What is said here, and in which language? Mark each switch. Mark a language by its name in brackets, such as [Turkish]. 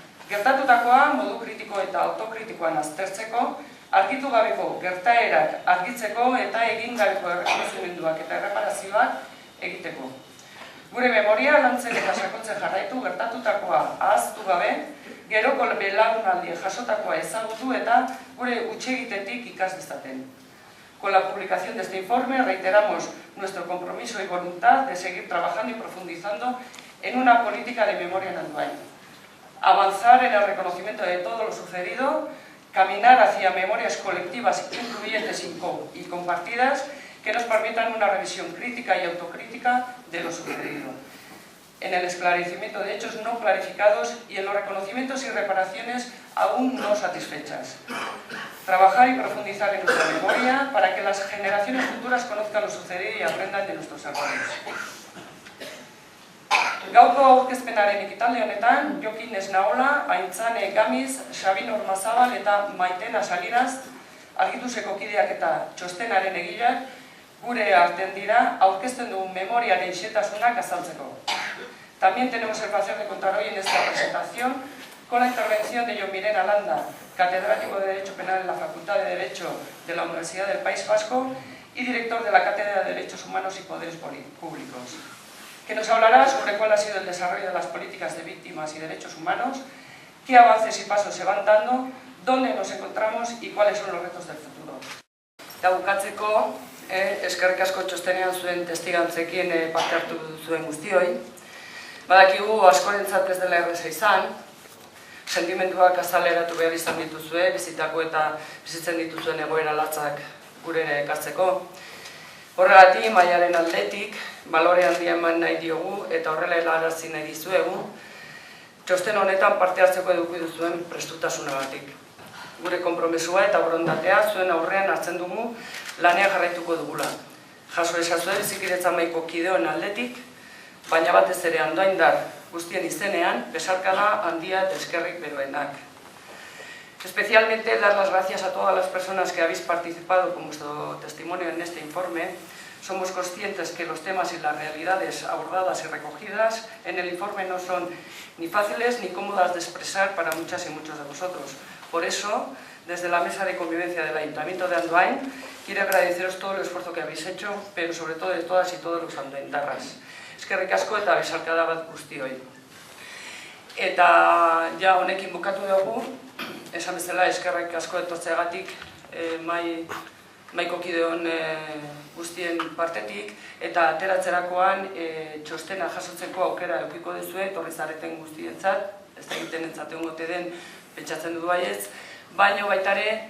[Basque] Gertatutakoa modu kritiko eta autokritikoan aztertzeko, argitu gabeko gertaerak argitzeko eta egin gabeko errekonozimenduak eta erreparazioak egiteko. Gure memoria lantzen eta sakontzen jarraitu, gertatutakoa ahaztu gabe, geroko belaunaldi jasotakoa ezagutu eta gure hutsegitetik ikas dezaten. [Spanish] Con la publicación de este informe reiteramos nuestro compromiso y voluntad de seguir trabajando y profundizando en una política de memoria en Andoain. Avanzar en el reconocimiento de todo lo sucedido, caminar hacia memorias colectivas incluyentes y compartidas que nos permitan una revisión crítica y autocrítica de lo sucedido, en el esclarecimiento de hechos no clarificados y en los reconocimientos y reparaciones aún no satisfechas. Trabajar y profundizar en nuestra memoria para que las generaciones futuras conozcan lo sucedido y aprendan de nuestros errores. [Basque] Gaurko aurkezpenaren ekitaldi honetan, Jokin Esnaola, Aintzane Gamiz, Sabin Ormazabal eta Maitena Saliraz, Argituseko kideak eta txostenaren egileak gure artean dira aurkezten dugun memoriaren xehetasunak azaltzeko. [Spanish] También tenemos el placer de contar hoy en esta presentación con la intervención de Jon Mirena Landa, catedrático de Derecho Penal en la Facultad de Derecho de la Universidad del País Vasco y director de la Cátedra de Derechos Humanos y Poderes Públicos, que nos hablará sobre cuál ha sido el desarrollo de las políticas de víctimas y derechos humanos, qué avances y pasos se van dando, dónde nos encontramos y cuáles son los retos del futuro. [Basque] Eta bukatzeko, eskerrik asko txostenean zuen testigantzekin parte hartu zuen guztioi. Badakigu askorentzat ez dela erreza izan, sentimenduak azaleratu behar izan dituzue, bizitako eta bizitzen dituzuen egoera latzak gurera ekartzeko. Horregatik, mailaren aldetik, balore handia eman nahi diogu eta horrela helarazi nahi dizuegu, txosten honetan parte hartzeko eduki duzuen prestutasunagatik. Gure konpromesua eta borondatea zuen aurrean hartzen dugu lanean jarraituko dugula. Jaso esazue bizikidetza mahaiko kideoen aldetik, baina batez ere Andoaindar guztien izenean, besarkada handia eta eskerrik beroenak. [Spanish] Especialmente dar las gracias a todas las personas que habéis participado con vuestro testimonio en este informe. Somos conscientes que los temas y las realidades abordadas y recogidas en el informe no son ni fáciles ni cómodas de expresar para muchas y muchos de vosotros. Por eso, desde la Mesa de Convivencia del Ayuntamiento de Andoain, quiero agradeceros todo el esfuerzo que habéis hecho, pero sobre todo de todas y todos los andoaindarras. [Basque] Eskerrik asko eta besarkada bat guztioi. Eta ja honekin bukatu dugu, esan bezala eskerrik asko etortzeagatik mahaiko kideon guztien partetik, eta ateratzerakoan txostena jasotzeko aukera edukiko duzue, etorri zareten guztientzat, ez da egiten entzaten gote den, pentsatzen du baietz, baina baitare